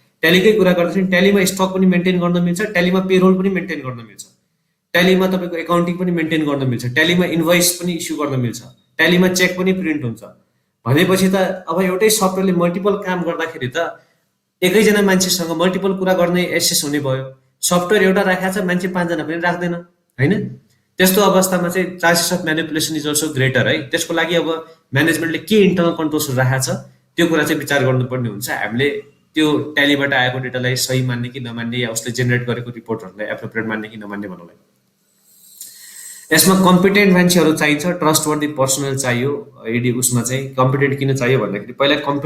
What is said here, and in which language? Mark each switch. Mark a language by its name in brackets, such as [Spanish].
[Nepali] ट्यालीकै कुरा गर्दाखेरि ट्यालीमा स्टक पनि मेन्टेन गर्न मिल्छ, ट्यालीमा पेरोल पनि मेन्टेन गर्न मिल्छ, ट्यालीमा तपाईँको एकाउन्टिङ पनि मेन्टेन गर्न मिल्छ, ट्यालीमा इन्भोइस पनि इस्यु गर्न मिल्छ, ट्यालीमा चेक पनि प्रिन्ट हुन्छ। भनेपछि त अब एउटै सफ्टवेयरले मल्टिपल काम गर्दाखेरि त एकैजना मान्छेसँग मल्टिपल कुरा गर्ने एक्सेस हुने भयो। सफ्टवेयर एउटा राखेको छ, मान्छे 5 जना पनि राख्दैन होइन। त्यस्तो अवस्थामा चाहिँ [English] Chances of manipulation is also greater है। [Nepali] त्यसको लागि अब म्यानेजमेन्टले के इन्टरनल कन्ट्रोल्सहरू राखेको छ त्यो कुरा चाहिँ विचार गर्नुपर्ने हुन्छ। हामीले त्यो ट्यालीबाट आएको डेटालाई सही मान्ने कि नमान्ने, या उसले जेनेरेट गरेको रिपोर्टहरूलाई एप्रोप्रिएट मान्ने कि नमान्ने भन्नुलाई। यसमा कम्पिटेन्ट मान्छेहरू चाहिन्छ, ट्रस्टवर्दी पर्सनल चाहियो। उसमा चाहिँ कम्पिटेन्ट किन चाहियो भन्दाखेरि पहिला